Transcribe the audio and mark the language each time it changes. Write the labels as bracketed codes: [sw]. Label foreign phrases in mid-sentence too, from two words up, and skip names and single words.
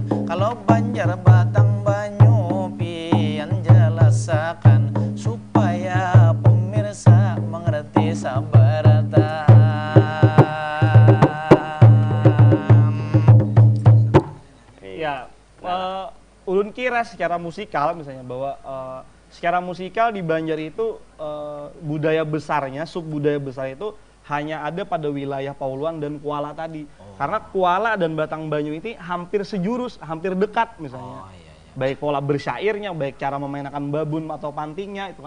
[bjn] Kalau Banjar Batang Banyu pian jelasakan supaya pemirsa mengerti sabaratan. [id] Ya, ulun kira secara musikal misalnya bahwa secara musikal di Banjar itu budaya besarnya, sub budaya besar itu hanya ada pada wilayah Pauluan dan Kuala tadi. Karena Kuala dan Batang Banyu ini hampir sejurus, hampir dekat misalnya. Baik pola bersyairnya, baik cara memainkan babun atau pantingnya itu kan.